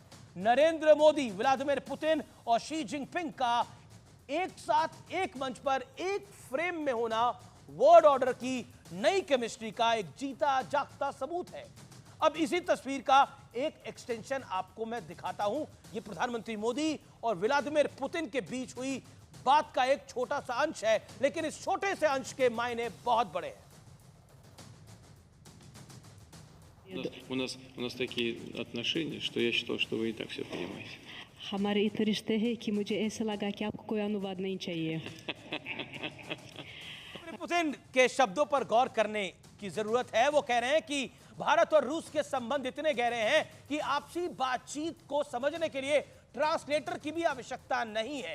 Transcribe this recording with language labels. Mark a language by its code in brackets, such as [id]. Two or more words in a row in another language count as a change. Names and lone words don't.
[hi] नरेंद्र मोदी, व्लादिमीर पुतिन और शी जिनपिंग का एक साथ एक मंच पर एक फ्रेम में होना [en] world order [hi] की नई केमिस्ट्री का एक जीता जागता सबूत है। अब इसी तस्वीर का एक एक्सटेंशन आपको मैं दिखाता हूं। यह प्रधानमंत्री मोदी और व्लादिमीर पुतिन के बीच हुई बात का एक छोटा सा अंश है, लेकिन इस छोटे से अंश के मायने बहुत बड़े हैं। [ru] У нас такие отношения, что я считал, что вы и так все понимаете. [hi] हमारे इतने रिश्ते हैं कि मुझे ऐसा लगा कि आपको कोई अनुवाद नहीं चाहिए। पुतिन के शब्दों पर गौर करने की जरूरत है। वो कह रहे हैं कि भारत और रूस के संबंध इतने गहरे हैं कि आपसी बातचीत को समझने के लिए ट्रांसलेटर की भी आवश्यकता नहीं है।